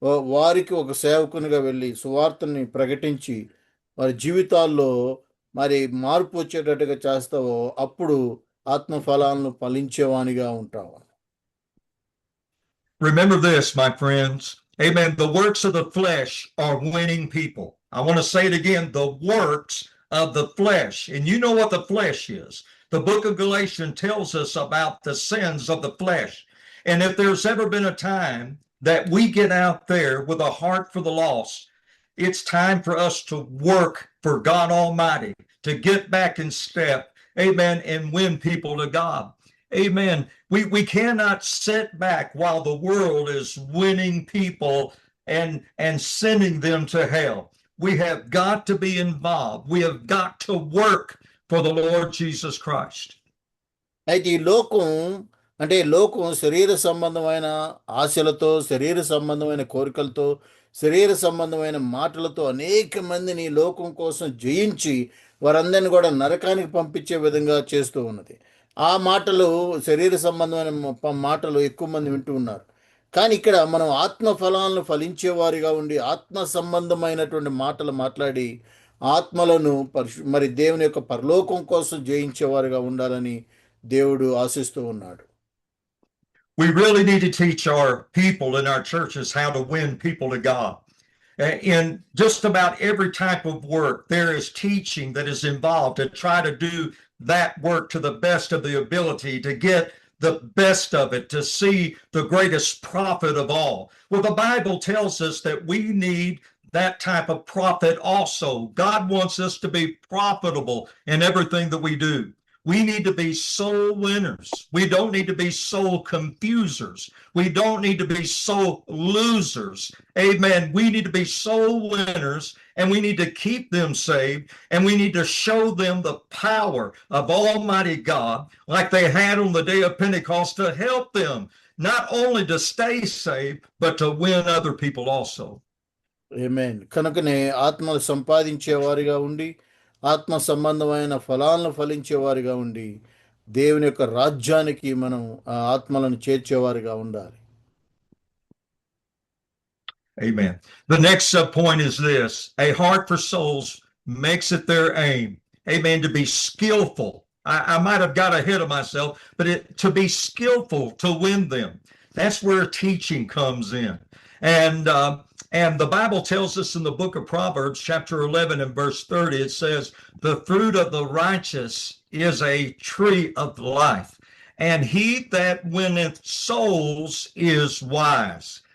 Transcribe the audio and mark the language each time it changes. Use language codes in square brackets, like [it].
[te] వారికి ఒక సేవకునిగా వెళ్ళి సువార్తని ప్రకటించి వారి జీవితాల్లో మరి మార్పు వచ్చేటట్టుగా చేస్తావో అప్పుడు ఆత్మ ఫలాలను ఫలించేవానిగా ఉంటావు. [en] Remember this, my friends. Amen. The works of the flesh are winning people. I want to say it again. The works of the flesh. And you know what the flesh is. The book of Galatians tells us about the sins of the flesh. And if there's ever been a time that we get out there with a heart for the lost, it's time for us to work for God Almighty, to get back in step. Amen. And win people to God. Amen. We cannot sit back while the world is winning people and sending them to hell. We have got to be involved. We have got to work for the Lord Jesus Christ. [te] అయితే ఈ లోకం శరీర సంబంధమైన ఆశలతో, శరీర సంబంధమైన కోరికలతో, శరీర సంబంధమైన మాటలతో అనేక మందిని లోకం కోసం జయించి వారందరినీ కూడా నరకానికి పంపించే విధంగా చేస్తూ ఉన్నది. ఆ మాటలు, శరీర సంబంధమైన మాటలు ఎక్కువ మంది వింటూ ఉన్నారు. కానీ ఇక్కడ మనం ఆత్మ ఫలాలను ఫలించేవారిగా ఉండి ఆత్మ సంబంధమైనటువంటి మాటలు మాట్లాడి ఆత్మలను మరి దేవుని యొక్క పరలోకం కోసం జయించేవారిగా ఉండాలని దేవుడు ఆశిస్తూ ఉన్నాడు. [en] We really need to teach our people in our churches how to win people to God. In just about every type of work, there is teaching that is involved to try to do that work to the best of the ability, to get the best of it, to see the greatest profit of all. Well, the Bible tells us that we need that type of profit also. God wants us to be profitable in everything that we do. We need to be soul winners. We don't need to be soul confusers. We don't need to be soul losers. Amen. We need to be soul winners, and we need to keep them saved, and we need to show them the power of Almighty God like they had on the day of Pentecost to help them not only to stay saved, but to win other people also. Amen. [te] కనుకనే ఆత్మలు సంపాదించేవారిగా ఉండి ఆత్మ సంబంధమైన ఫలాలను ఫలించేవారిగా ఉండి దేవుని యొక్క రాజ్యానికి మనం ఆ ఆత్మలను చేర్చేవారిగా ఉండాలి. [en] Amen. The next subpoint is this: a heart for souls makes it their aim. Amen. To be skillful. I might have got ahead of myself, but to be skillful to win them. That's where teaching comes in. And the Bible tells us in the book of Proverbs, chapter 11 and verse 30, it says, the fruit of the righteous is a tree of life, and he that winneth souls is wise.